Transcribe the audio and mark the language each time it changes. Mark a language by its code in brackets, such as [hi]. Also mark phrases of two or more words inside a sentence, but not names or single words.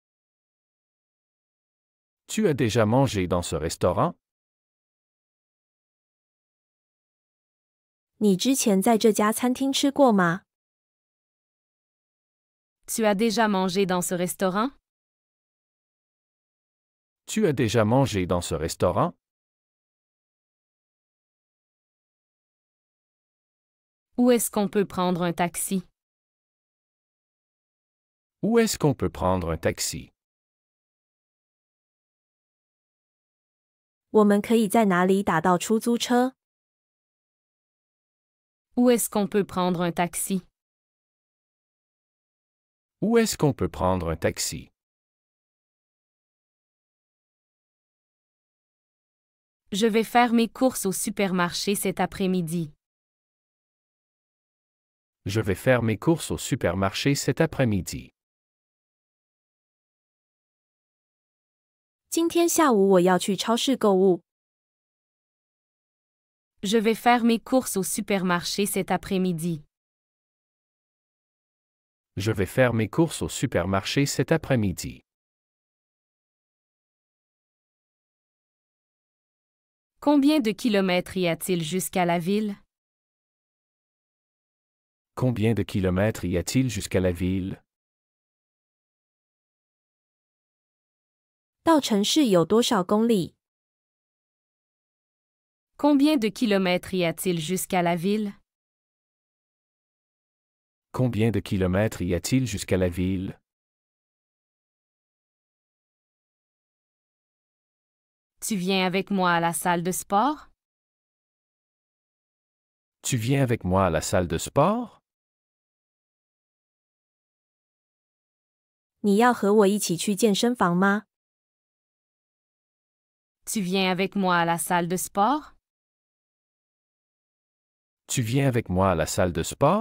[fr] Tu as déjà mangé dans ce restaurant? [zh] 你之前在这家餐厅吃过吗？ [fr] Tu as déjà mangé dans ce restaurant? Tu as déjà mangé dans ce restaurant? Où est-ce qu'on peut prendre un taxi? Où est-ce qu'on peut prendre un taxi? [zh] 我们可以在哪里打到出租车？ [fr] Où est-ce qu'on peut prendre un taxi? Où est-ce qu'on peut prendre un taxi? Je vais faire mes courses au supermarché cet après-midi. Je vais faire mes courses au supermarché cet après-midi. [zh] 今天下午我要去超市购物。 [fr] Je vais faire mes courses au supermarché cet après-midi. Je vais faire mes courses au supermarché cet après-midi. Combien de kilomètres y a-t-il jusqu'à la ville? Combien de kilomètres y a-t-il jusqu'à la ville? [zh] 到城市有多少公里？ [fr] Combien de kilomètres y a-t-il jusqu'à la ville? Combien de kilomètres y a-t-il jusqu'à la ville? Tu viens avec moi à la salle de sport? Tu viens avec moi à la salle de sport? [zh] 你要和我一起去健身房吗？ [fr] Tu viens avec moi à la salle de sport? Tu viens avec moi à la salle de sport?